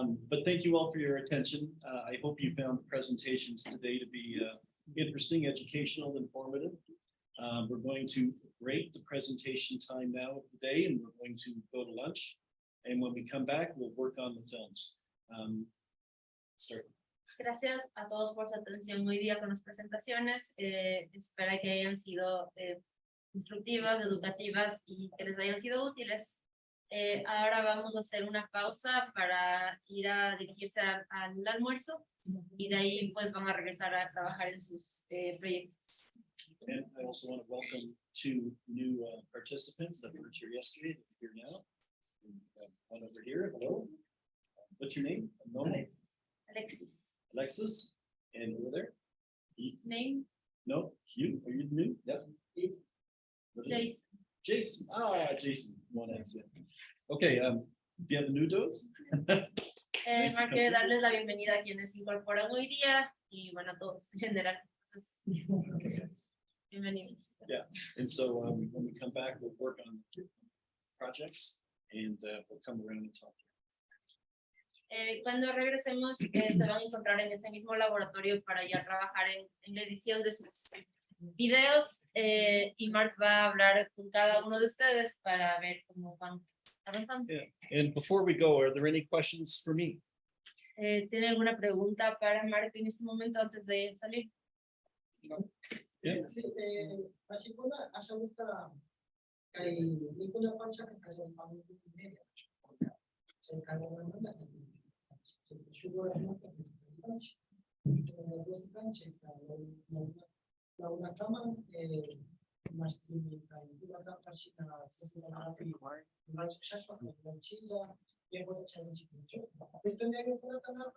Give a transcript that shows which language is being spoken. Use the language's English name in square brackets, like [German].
[English] But thank you all for your attention. I hope you found the presentations today to be interesting, educational, informative. We're going to break the presentation time now of the day, and we're going to go to lunch. And when we come back, we'll work on the films. Start. [Spanish] Gracias a todos por su atención hoy día con las presentaciones. Espero que hayan sido instructivas, educativas y que les hayan sido útiles. Ahora vamos a hacer una pausa para ir a dirigirse al almuerzo, y de ahí pues van a regresar a trabajar en sus proyectos. [English] And I also want to welcome two new participants that were here yesterday, that are here now. One over here, hello. What's your name? Alexis. Alexis, and over there? Name? No, you, are you new? Yep. Jason. Jason, Jason, one answer. Okay, [Spanish] bienvenidos. Mark quiere darles la bienvenida a quienes se incorporan hoy día, y bueno, a todos en general. Entonces, bienvenidos. [English] Yeah, and so when we come back, we'll work on projects, and we'll come around and talk. [Spanish] Cuando regresemos, se van a encontrar en este mismo laboratorio para ya trabajar en la edición de sus videos, y Mark va a hablar con cada uno de ustedes para ver cómo van avanzando. [English] Yeah. And before we go, are there any questions for me? [Spanish] ¿Tiene alguna pregunta para Mark en este momento antes de salir? [English] Yeah. Sí, hace ninguna pancha que cayó en familia media. Se encargó de mandar. Se subió la nota de pancha. Dos pancha, una cama, más una cama china, una chaspa, una chilla, y una challenge. Esto me ha quedado tan arroz